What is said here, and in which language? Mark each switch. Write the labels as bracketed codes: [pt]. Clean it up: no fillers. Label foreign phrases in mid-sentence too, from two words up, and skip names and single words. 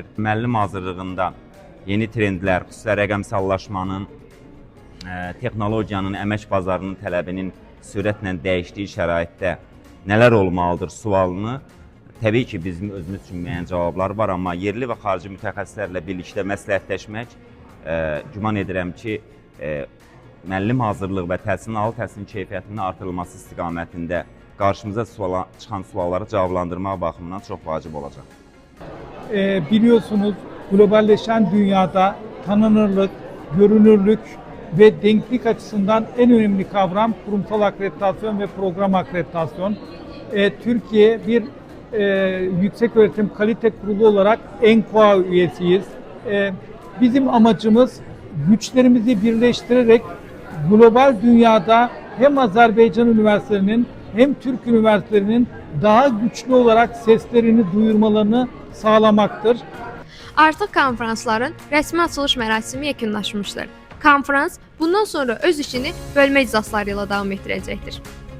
[az] Müəllim hazırlığında yeni trendlər, xüsusilə rəqəmsallaşmanın, texnologiyanın, əmək bazarının tələbinin sürətlə dəyişdiyi şəraitdə nələr olmalıdır sualını təbii ki, bizim özümüz üçün müəyyən cavablar var, amma yerli və xarici mütəxəssislərlə birlikdə məsləhətləşmək, güman edirəm ki, müəllim hazırlığı və ali təhsilin keyfiyyətinin artırılması istiqamətində qarşımıza çıxan sualları cavablandırmaq baxımından çox vacib olacaq. [tr] Biliyorsunuz globalleşen dünyada tanınırlık, görünürlük ve denklik açısından en önemli kavram kurumsal akreditasyon ve program akreditasyon. Türkiye bir Yükseköğretim Kalite Kurulu olarak ENKOA üyesiyiz. Bizim amacımız güçlerimizi birleştirerek global dünyada hem Azerbaycan üniversitelerinin hem Türk üniversitelerinin daha güçlü olarak seslerini duyurmalarını sağlamaktır. [az] Artıq konfransların rəsmi açılış mərasimi yekunlaşmışdır. Konferans bundan sonra öz işini bölmə iclasları ilə davam etdirəcəkdir.